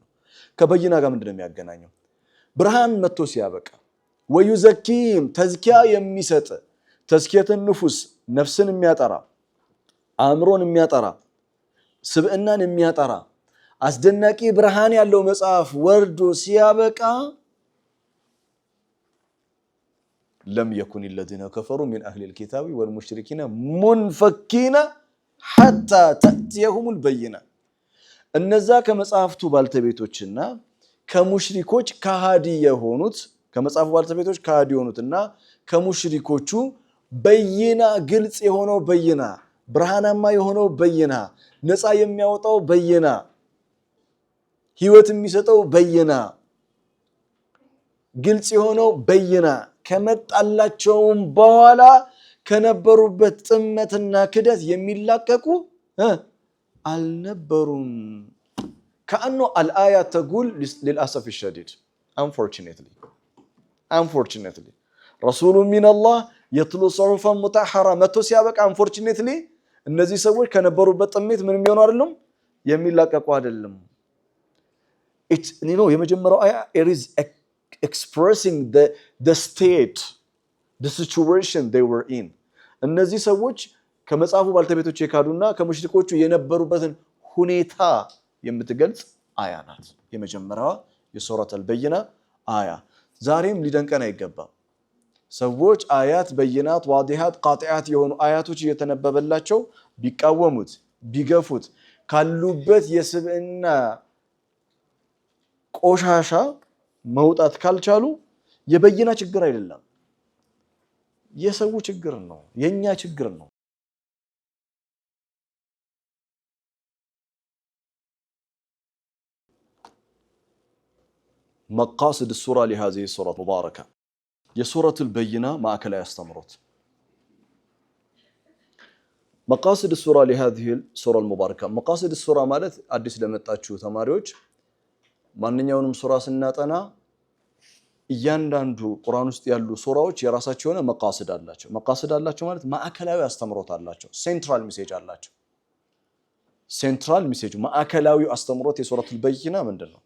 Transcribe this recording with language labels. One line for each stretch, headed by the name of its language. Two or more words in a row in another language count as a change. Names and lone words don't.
Amharic: ከበይና ጋር ምንድን ነው የሚያገናኘው? ብርሃን መጥቶ ሲያበቃ
Arabic: ويزكيهم تزكية
Amharic: የሚሰጥ ተዝኪየተን ንፉስ ነፍስን የሚያጠራ አእምሮን የሚያጠራ ስብዕናን የሚያጠራ አስደናቂ ብርሃን ያለው መጽሐፍ ወርዶ ሲያበቃ
Arabic: لم يكن الذين كفروا من اهل الكتاب والمشركين منفكين حتى تأتيهم البينة
Amharic: እነዛ ከመጽሐፍቱ ባልተቤቶችና ከሙሽሪኮች ከሃዲ የሆኑት ከመጽሐፉ ባልተቤቶች ከሃዲ የሆኑትና ከሙሽሪኮቹ በይና ግልጽ የሆነው በይና ብርሃናማ የሆነው በይና ነፃ የሚያወጣው በይና ህይወት የሚሰጠው በይና ግልጽ የሆነው በይና ከመጣላቸውም በኋላ ከነበሩበት ጥመትና ክደት የሚላቀቁ አልነበሩም።
Arabic: كأن الآية تقول للأسف الشديد
Amharic: unfortunately
Arabic: رسول من الله يتلو صحفا مطهرة
Amharic: መጥቶ ሲያበቃ unfortunately እነዚህ ሰዎች ከነበሩበት ጥሜት ምንም ይሆኑ አይደለም የሚላቀቁ አይደለም። የመጀመሪያው አያ
English: it is expressing the state, the situation they were in.
Amharic: እነዚህ ሰዎች ከመጽሐፉ ባልተቤቶች የካዱና ከሙሽሪኮቹ የነበሩበትን ሁኔታ የምትገልጽ አያ ናት። የመጀመሪያዋ የሱረቱል በይና አያ ዛሬም ሊደንቀን አይገባም። ሰዎች
Arabic: آيات بينات واضحات قاطعات
Amharic: የሆኑ አያቶች እየተነበበላቸው ቢቃወሙት ቢገፉት ካሉበት የስብዕና ቆሻሻ መውጣት ካልቻሉ የበይና ችግር አይደለም፣ የሰው ችግር ነው፣ የኛ ችግር ነው።
Arabic: مقاصد السورة لهذه السورة المباركة
Amharic: የሱረቱ البይና ማዕከላዊ አስተምሮት
Arabic: مقاصد السورة لهذه السورة المباركة مقاصد السورة
Amharic: ማለት አዲስ ለመጣችሁ ተማሪዎች ማንኛውንም ሱራ ስናጠና እያንዳንዱ ቁርአን ውስጥ ያሉ ሱራዎች የራሳቸው የሆነ መቃሰድ አላቸው። መቃሰድ አላቸው ማለት ማዕከላዊ አስተምሮት አላቸው፣
English: central message
Amharic: አላቸው።
English: central message
Amharic: ማዕከላዊ አስተምሮት የሱረቱል በይና ምንድነው?